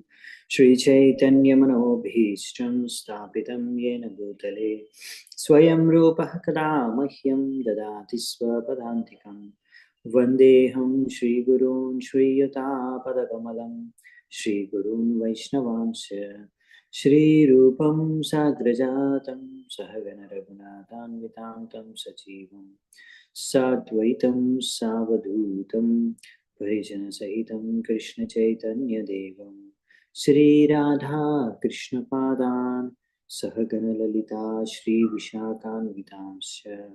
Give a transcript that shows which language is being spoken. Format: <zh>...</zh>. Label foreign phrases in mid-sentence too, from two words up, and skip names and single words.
<sa>శ్రీచైతన్యమనోభీష్టం స్థాపితం యేన భూతలే స్వయం రూపః కదా మహ్యం దదాతి స్వపదాంతికం. వందేహం శ్రీగురూన్ శ్రీయుతాపదకమలం శ్రీగురూన్ వైష్ణవాంశ श्रीरूपं साग्रजातं सहगण रघुनाथान्वितां तं सजीवं साद्वैतं सावधूतं परिजनसहितं कृष्णचैतन्यदेवं श्रीराधा कृष्णपादान् सहगण ललिता श्रीविशाखान्वितांश्च</sa>